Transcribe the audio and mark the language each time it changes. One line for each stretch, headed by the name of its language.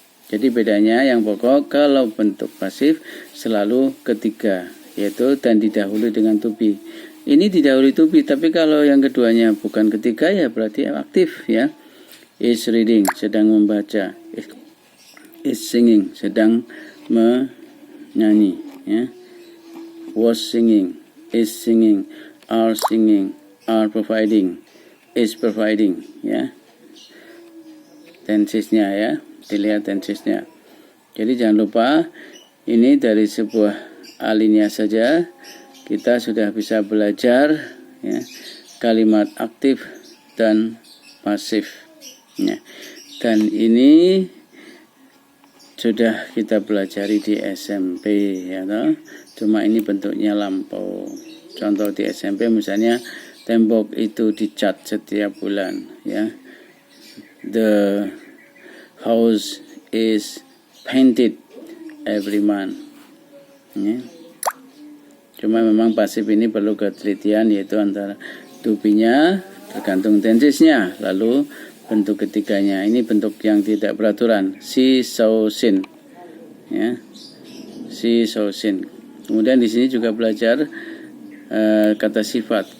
Indonesian: Jadi bedanya yang pokok kalau bentuk pasif selalu ketiga, yaitu dan didahului dengan to be. Ini didahului to be, tapi kalau yang keduanya bukan ketiga ya berarti aktif, ya.
English: Is reading,
Indonesian: sedang membaca.
English: Is singing,
Indonesian: sedang menyanyi, ya.
English: Was singing, is singing, are providing, is providing, ya.
Indonesian: Tensesnya, ya, dilihat tensesnya. Jadi jangan lupa ini dari sebuah alinea saja kita sudah bisa belajar, ya, kalimat aktif dan pasif, ya. Dan ini sudah kita pelajari di SMP, ya toh. Cuma ini bentuknya lampau. Contoh di SMP misalnya tembok itu dicat setiap bulan, ya.
English: The house is painted every month, ya.
Indonesian: Cuma memang pasif ini perlu ketelitian, yaitu antara to be-nya tergantung tensesnya, lalu bentuk ketiganya. Ini bentuk yang tidak beraturan.
English: She saw sin, ya. She saw sin.
Indonesian: Kemudian di sini juga belajar kata sifat.